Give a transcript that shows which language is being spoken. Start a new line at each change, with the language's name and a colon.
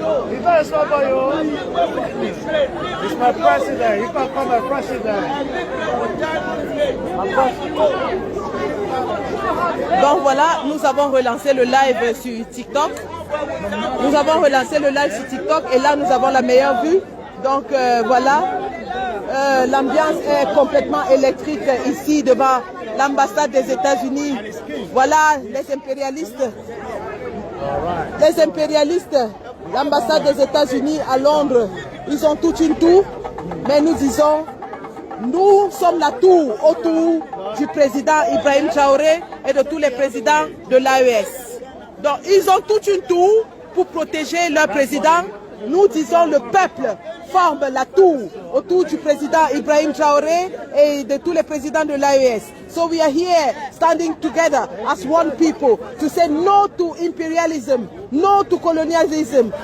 English: He better stop by you. He's my president. He can come my president.
French: Donc voilà, nous avons relancé le live sur TikTok. Nous avons relancé le live sur TikTok et là nous avons la meilleure vue. Donc voilà, l'ambiance est complètement électrique ici devant l'ambassade des États-Unis. Voilà les impérialistes. Les impérialistes, l'ambassade des États-Unis à Londres, ils ont toute une tour, mais nous disons, nous sommes la tour autour du président Ibrahim Traoré et de tous les présidents de l'AES. Donc ils ont toute une tour pour protéger leur président. Nous disons le peuple forme la tour autour du président Ibrahim Traoré et de tous les présidents de l'AES.
English: So we are here standing together as one people to say no to imperialism, no to colonialism.